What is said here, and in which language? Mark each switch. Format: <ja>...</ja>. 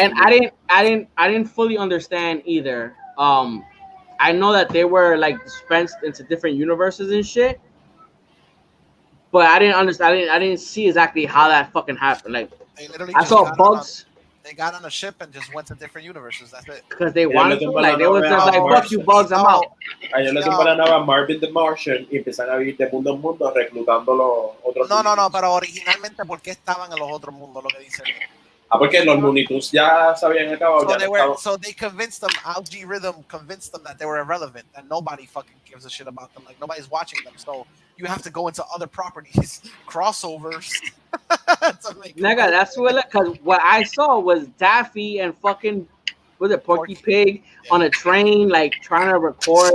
<en>And I didn't fully understand either. I know that they were like dispensed into different universes and shit, but I didn't understand. I didn't see exactly how that fucking happened. Like I saw Bugs. They got on a ship and just went to different universes. That's it. Because they wanted to. Like they was just like, fuck you, Bugs, I'm out.</en> <es>A ellos les embanaban Marvin the Martian y empezaron a ir de mundo en mundo reclutando los otros. No, pero originalmente, ¿por qué estaban en los otros mundos? Lo que dicen. Porque los Looney Tunes ya se habían acabado.</es> <en>So they convinced them, Algae Rhythm convinced them that they were irrelevant and nobody fucking gives a shit about them. Like nobody's watching them. So you have to go into other properties, crossovers. Nigga, that's because what I saw was Daffy and fucking was it Porky Pig on a train, like trying to record.</en>